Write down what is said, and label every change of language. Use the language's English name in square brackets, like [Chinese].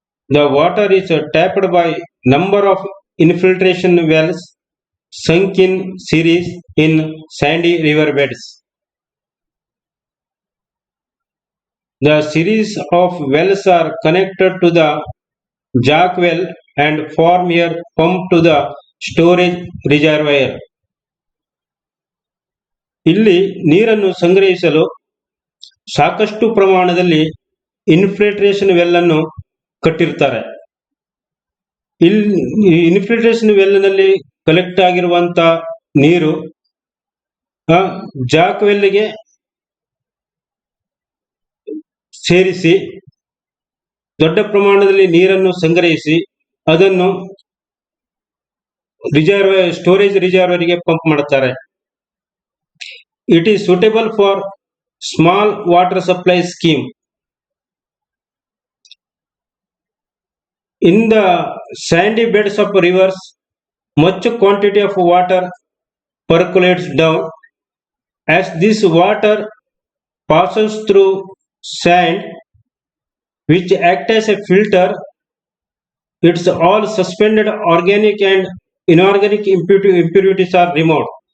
[English] The water is tapped by number of infiltration wells sunk in series in sandy river beds. The series of wells are connected to the jack well and form a pump to the storage reservoir. [Kannada] ಇಲ್ಲಿ ನೀರನ್ನು ಸಂಗ್ರಹಿಸಲು ಸಾಕಷ್ಟು ಪ್ರಮಾಣದಲ್ಲಿ infiltration well ಅನ್ನು ಕಟ್ಟಿರ್ತಾರೆ. ಇಲ್ಲಿ infiltration well ನಲ್ಲಿ collect ಆಗಿರುವಂತ ನೀರು ಜಾಕ್ ವೆಲ್ಗೆ ಸೇರಿಸಿ ದೊಡ್ಡ ಪ್ರಮಾಣದಲ್ಲಿ ನೀರನ್ನು ಸಂಗ್ರಹಿಸಿ ಅದನ್ನು ಸ್ಟೋರೇಜ್ ರಿಸರ್ವರ್ಗೆ ಪಂಪ್ ಮಾಡುತ್ತಾರೆ. [English] It is suitable for small water supply scheme. In the sandy beds of rivers, much quantity of water percolates down. As this water passes through sand, which act as a filter, its all suspended organic and inorganic impurities are removed.